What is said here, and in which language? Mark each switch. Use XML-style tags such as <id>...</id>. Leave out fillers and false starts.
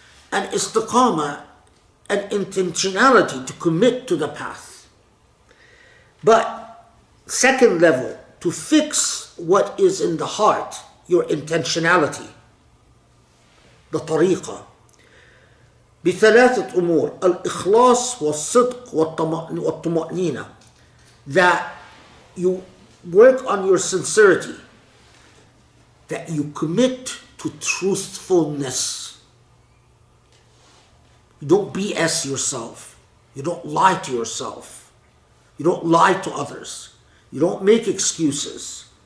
<en>And istiqamah, an intentionality to commit to the path. But second level, to fix what is in the heart, your intentionality, the tariqah.</en> <ar>بثلاثة أمور: الإخلاص والصدق والطمأنينة.</ar> <en>That you work on your sincerity, that you commit to truthfulness. You don't BS yourself. You don't lie to yourself. You don't lie to others. You don't make excuses.</en>